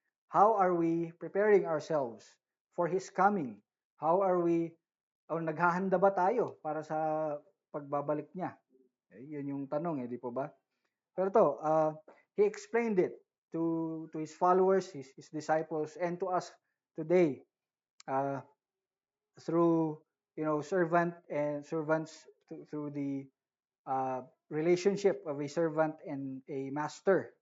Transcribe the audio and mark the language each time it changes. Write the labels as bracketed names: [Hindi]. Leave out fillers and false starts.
[English] How are we preparing ourselves for His coming? [Filipino] How are we, naghahanda ba tayo para sa pagbabalik niya? Okay, yun yung tanong, di po ba? [English] Pero to, He explained it to His followers, his disciples, and to us today, through servants, through the relationship of a servant and a master.